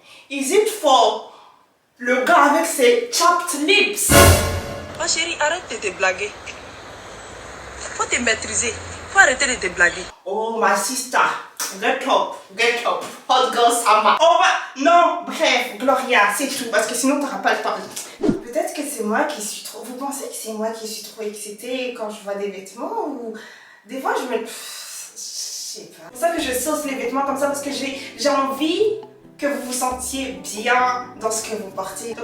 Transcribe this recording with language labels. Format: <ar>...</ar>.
<en>Is it for</en> <fr>le gars avec ses</fr> <en>chapped lips?</en> <fr>Oh chérie, arrête de te blaguer. Faut te maîtriser. Faut arrêter de te blaguer.</fr> <en>Oh my sister, get up, hot girl summer.</en> <fr>Non, bref, Gloria, c'est tout, parce que sinon t'auras pas le temps. Peut-être que c'est moi qui suis trop... Vous pensez que c'est moi qui suis trop excitée quand je vois des vêtements ou... Des fois je me... Je sais pas. C'est pour ça que je sauce les vêtements comme ça parce que j'ai envie que vous vous sentiez bien dans ce que vous portez.</fr>